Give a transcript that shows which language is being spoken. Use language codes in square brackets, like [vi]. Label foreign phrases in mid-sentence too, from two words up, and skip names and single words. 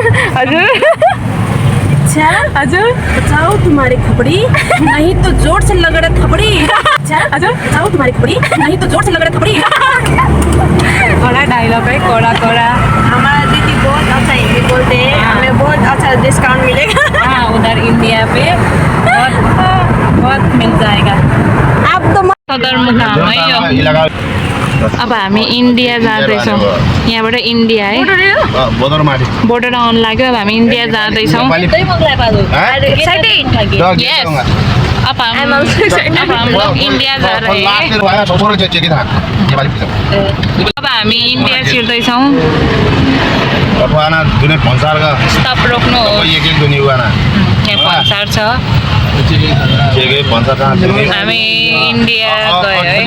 [ne] हजुर [hi] अच्छा [ne] हजुर [hi] बचाओ तुम्हारी खपड़ी नहीं तो जोर से लगड़ा थपड़ी अच्छा [ne] हजुर [hi] बचाओ तुम्हारी खपड़ी नहीं तो जोर से लगड़ा थपड़ी कडा डायलॉग है कडा कडा हमारा दीदी बहुत अच्छा हिंदी बोलते हैं हमें बहुत अच्छा डिस्काउंट मिलेगा हाँ उधर इंडिया पे बहुत मिल जाएगा आप तो [ne] सदरमुकाम है यो अब हामी इन्डिया जाँदैछौँ यहाँबाट इन्डिया है बोर्डर आउनु लाग्यो अब हामी इन्डिया जाँदैछौँ Yes. अब हम लोग इंडिया जा रहे हैं अब हामी इन्डिया छिर्दैछौँ स्टप रोक्नु हो यहाँ भन्सार छ हामी इन्डिया गयो है